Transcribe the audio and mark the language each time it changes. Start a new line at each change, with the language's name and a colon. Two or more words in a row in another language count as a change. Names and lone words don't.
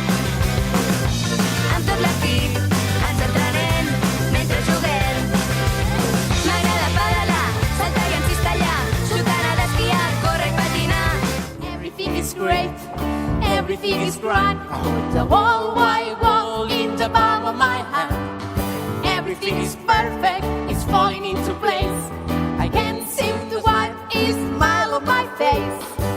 Catalan: Amb tot l'equip ens entrenem mentre juguem. M'agrada pedalar, saltar i encistellar, xutar, nedar, esquiar, córrer i patinar.
English: Everything is great, everything is bright. Put the whole wide world in the palm of my hand. Everything is perfect, it's falling into place. I can't seem to wipe a smile on my face.